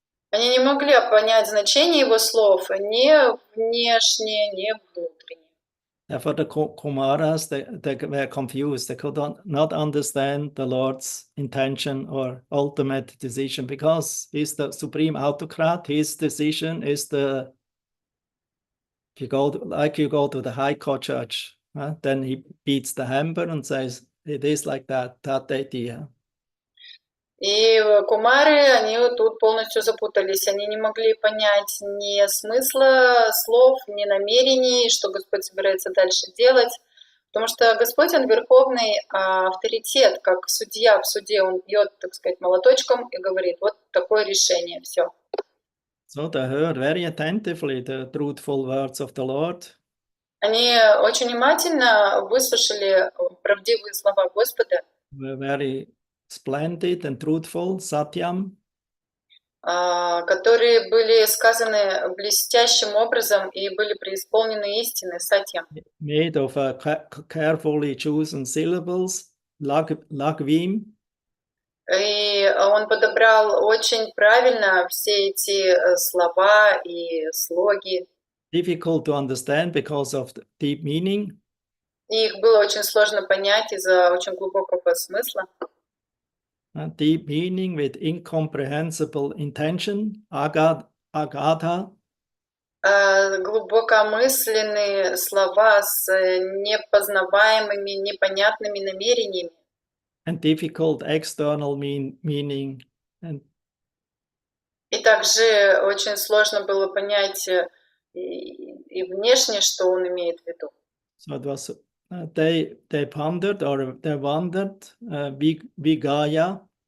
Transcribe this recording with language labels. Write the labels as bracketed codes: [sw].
[ru] Они не могли понять значение его слов ни внешне, ни внутренне. [en] Therefore, the Kumaras, they were confused. They could not understand the Lord's intention or ultimate decision because he's the supreme autocrat. His decision is if you go to the High Court judge, then he beats the hammer and says, it is like that idea. [ru] И кумары, они тут полностью запутались. Они не могли понять ни смысла слов, ни намерений, что Господь собирается дальше делать. Потому что Господь, Он верховный авторитет, как судья в суде. Он бьет, так сказать, молоточком и говорит, вот такое решение, все. [en] So they heard very attentively the truthful words of the Lord. [ru] Они очень внимательно выслушали правдивые слова Господа. [en] Were very splendid and truthful, Satyam. [ru] Которые были сказаны блестящим образом и были преисполнены истины, Сатьям. [en] Made of carefully chosen syllables, lagvim. [ru] И он подобрал очень правильно все эти слова и слоги. [en] Difficult to understand because of the deep meaning. [ru] И их было очень сложно понять из-за очень глубокого смысла. [en] Deep meaning with incomprehensible intention, agatha. [ru] Глубокомысленные слова с непознаваемыми, непонятными намерениями. [en] And difficult external meaning. [ru] И также очень сложно было понять и внешне, что он имеет в виду. [en] So it was they pondered or they wondered vigaya.